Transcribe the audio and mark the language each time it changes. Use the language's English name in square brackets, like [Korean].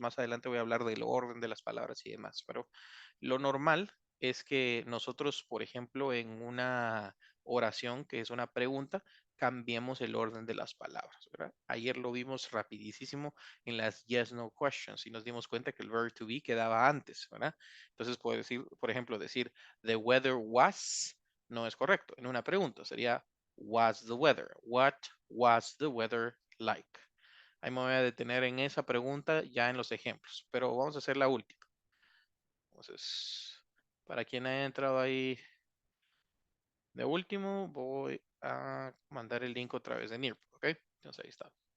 [Spanish] Más adelante voy a hablar del orden de las palabras y demás, pero lo normal es que nosotros, por ejemplo, en una oración que es una pregunta, cambiemos el orden de las palabras, ¿verdad? Ayer lo vimos rapidísimo en las yes no questions y nos dimos cuenta que el verb to be quedaba antes, ¿verdad? Entonces puedo decir, por ejemplo, decir [English] the weather was [Spanish] no es correcto. En una pregunta sería [English] was the weather? What was the weather like? [Spanish] Ahí me voy a detener en esa pregunta ya en los ejemplos, pero vamos a hacer la última. Entonces, para quien haya entrado ahí de último, voy a mandar el link otra vez de Nearpod, ¿ok? Entonces ahí está.